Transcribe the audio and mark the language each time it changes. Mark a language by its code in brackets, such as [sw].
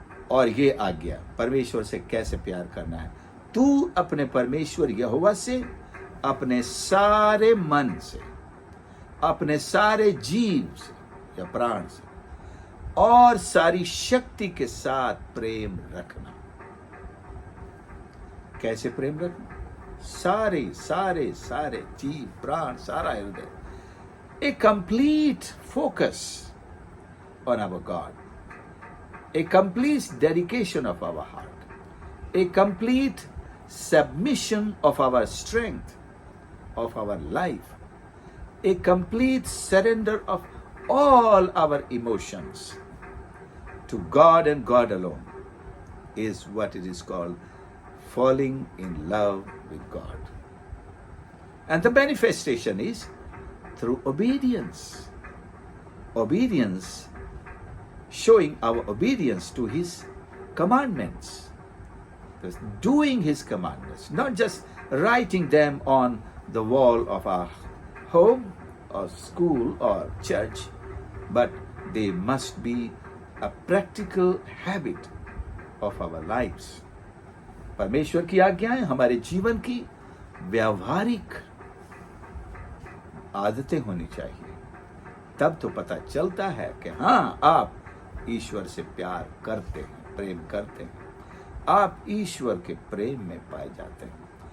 [hi] और ये आज्ञा परमेश्वर से कैसे प्यार करना है, तू अपने परमेश्वर यहोवा से अपने सारे मन से, अपने सारे जीव से या प्राण से और सारी शक्ति के साथ प्रेम रखना। कैसे प्रेम रखना? सारे सारे सारे जीव, प्राण, सारा हृदय। [en] A complete focus on our God, a complete dedication of our heart, a complete submission of our strength, of our life, a complete surrender of all our emotions to God and God alone is what it is called falling in love with God. And the manifestation is through obedience. Obedience, showing our obedience to His commandments. Just doing His commandments, not just writing them on the wall of our home or school or church, but they must be a practical habit of our lives. [hi] परमेश्वर की आज्ञाएं हमारे जीवन की व्यावहारिक आदतें होनी चाहिए। तब तो पता चलता है कि हाँ, आप ईश्वर से प्यार करते हैं, प्रेम करते हैं, आप ईश्वर के प्रेम में पाए जाते हैं।